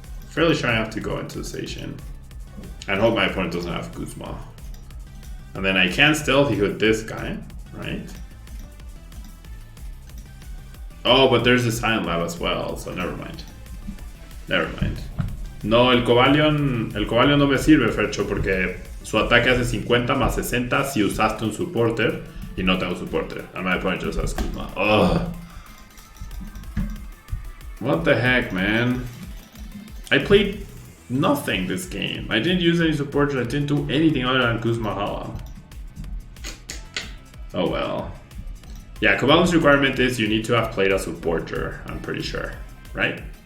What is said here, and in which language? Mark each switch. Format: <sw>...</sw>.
<en>Fairly sure I have to go into the Zacian. And hope my opponent doesn't have Guzma. And then I can Stealthy Hood this guy, right? Oh, but there's a Silent Lab as well, so never mind. Never mind.</en> <es>No, el Cobalion no me sirve, Fercho, porque su ataque hace 50 más 60 si usaste un supporter y no tengo supporter.</es> <en>And my opponent just has Guzma. Ugh. What the heck, man? I played nothing this game. I didn't use any supporters. I didn't do anything other than Guzma Hala. Oh well. Yeah, Cobalion's requirement is you need to have played a supporter, I'm pretty sure, right?</en>